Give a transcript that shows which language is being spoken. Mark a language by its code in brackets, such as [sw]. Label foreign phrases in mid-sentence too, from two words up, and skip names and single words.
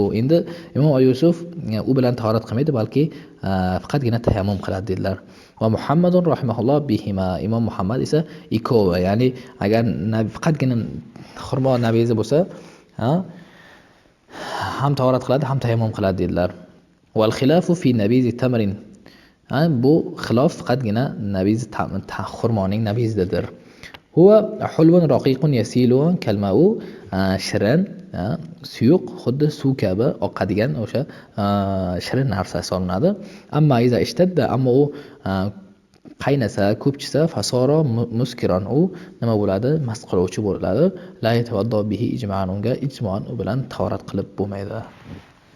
[uz] Endi Imom Abu Yusuf u bilan tahorat qilmaydi, balki faqatgina tayammum qiladi dedilar. [ar] ومحمد رحمه الله بهما. [uz] Imom Muhammad esa ikkovi, ya'ni agar faqatgina xurmo nabizi bo'lsa, ham tahorat qiladi, ham tayammum qiladi dedilar. [ar] والخلاف في نبيذ تمر. [uz] Bu xilof faqatgina nabiz xurmoning nabizidadir. [ar] هو حلو رقيق يسيل كالماء, [uz] shirin, suyuq, xuddi suv kabi oqadigan o'sha shirin narsa hisoblanadi. [ar] أما إذا اشتد, [uz] ammo u qaynasa, ko'pchisa, [ar] فصار مسكرا, [uz] u nima bo'ladi? Mast qiluvchi bo'ladi. [ar] لا يتوضأ به إجماعا, [uz] unga ijmo'an u bilan tahorat qilib bo'lmaydi.